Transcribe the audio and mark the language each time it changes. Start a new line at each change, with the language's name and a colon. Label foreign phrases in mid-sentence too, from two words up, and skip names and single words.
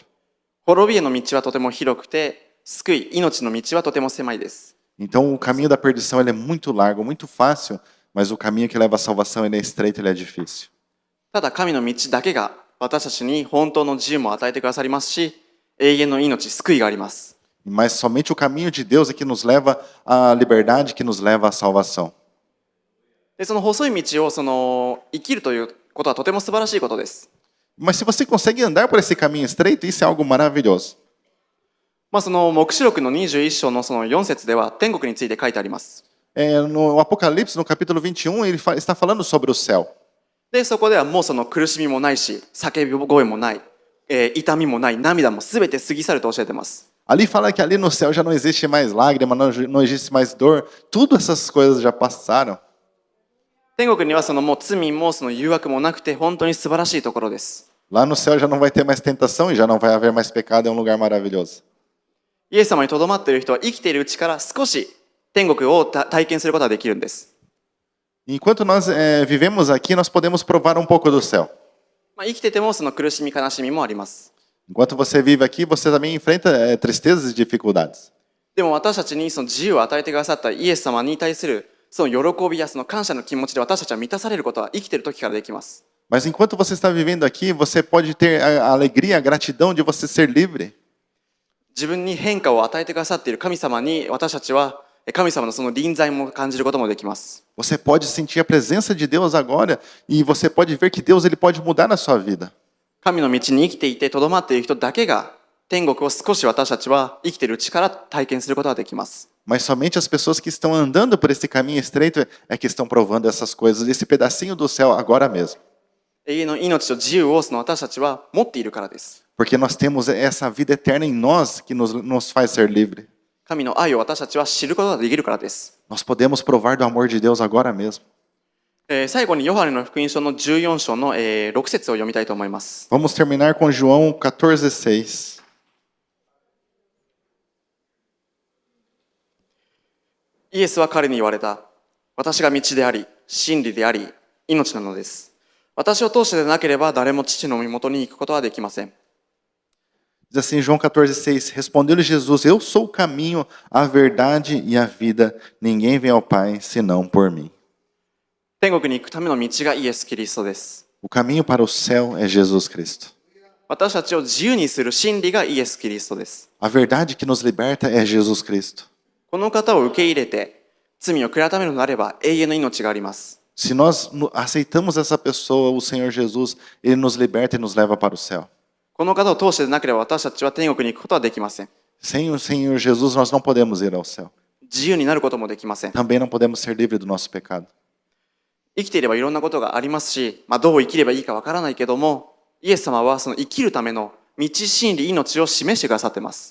Japanese: 滅びへの道はとても広くて、救い、命の道はとても狭いです。
Portuguese: Então o caminho da perdição ele é muito largo, muito fácil, mas o caminho que leva à salvação ele é estreito, ele é difícil.
Japanese: ただ神の道だけが私たちに本当の自由も与えてくださりますし、永遠の命、救いがあります。
Portuguese: Mas somente o caminho de Deus é que nos leva à liberdade, que nos leva à salvação.
Japanese: でその細い道を生きるということはとても素晴らしいことです。
Portuguese: Mas se você consegue andar por esse caminho estreito, isso é algo maravilhoso.
Japanese: その黙示録の21章のその4節では天国について書いてあります。
Portuguese: No Apocalipse, no capítulo 21, ele está falando sobre o céu.
Japanese: でそこではもうその苦しみもないし、叫び声もない、痛みもない、涙もすべて過ぎ去ると教えています。
Portuguese: Ali fala que ali no céu já não existe mais lágrima, não existe mais dor. Tudo essas coisas já passaram.
Japanese: 天国にはそのもう罪もその誘惑もなくて本当に素晴らしいところです。
Portuguese: Lá no céu já não vai ter mais tentação e já não vai haver mais pecado, é um lugar maravilhoso.
Japanese: イエス様にとどまっている人は生きているうちから少し天国を体験することができるんです。
Portuguese: Enquanto nós vivemos aqui, nós podemos provar um pouco do céu.
Japanese: 生きててもその苦しみ悲しみもあります。
Portuguese: Enquanto você vive aqui, você também enfrenta tristezas e dificuldades.
Japanese: でも私たちにその自由を与えてくださったイエス様に対するその喜びやその感謝の気持ちで私たちは満たされることは生きている時からできます。
Portuguese: Mas enquanto você está vivendo aqui, você pode ter a alegria, a gratidão de você ser livre.
Japanese: 自分に変化を与えてくださっている神様に私たちは神様のその臨在も感じることもできます。
Portuguese: Você pode sentir a presença de Deus agora e você pode ver que Deus ele pode mudar na sua vida.
Japanese: 神の道に生きていてとどまっている人だけが天国を少し私たちは生きているうちから体験することができます。
Portuguese: Mas somente as pessoas que estão andando por esse caminho estreito é que estão provando essas coisas, esse pedacinho do céu agora mesmo.
Japanese: 永遠の命と自由をその私たちは持っているからです。
Portuguese: Porque nós temos essa vida eterna em nós que nos faz ser livre.
Japanese: 神の愛を私たちは知ることができるからです。
Portuguese: Nós podemos provar do amor de Deus agora mesmo.
Japanese: 最後にヨハネの福音書の14章の6節を読みたいと思います。
Portuguese: Vamos terminar com João 14:6.
Japanese: イエスは彼に言われた。私が道であり、真理であり、命なのです。私を通してでなければ誰も父の身元に行くことはできません。
Portuguese: Diz assim, João 14:6. Respondeu-lhe Jesus: Eu sou o caminho, a verdade e a vida. Ninguém vem ao Pai senão por mim.
Japanese: 天国に行くための道がイエス・キリストです。
Portuguese: O caminho para o céu é Jesus Cristo.
Japanese: 私たちを自由にする真理がイエス・キリストです。
Portuguese: A verdade que nos liberta é Jesus Cristo.
Japanese: この方を受け入れて、罪を悔い改めるのであれば永遠の命があります。
Portuguese: Se nós aceitamos essa pessoa, o Senhor Jesus, Ele nos liberta e nos leva para o céu.
Japanese: この方を通してでなければ私たちは天国に行くことはできません。
Portuguese: Sem o Senhor Jesus, nós não podemos ir ao céu.
Japanese: 自由になることもできません。
Portuguese: Também não podemos ser livres do nosso pecado.
Japanese: 生きていればいろんなことがありますし、どう生きればいいかわからないけども、イエス様はその生きるための道、真理、命を示してくださっています。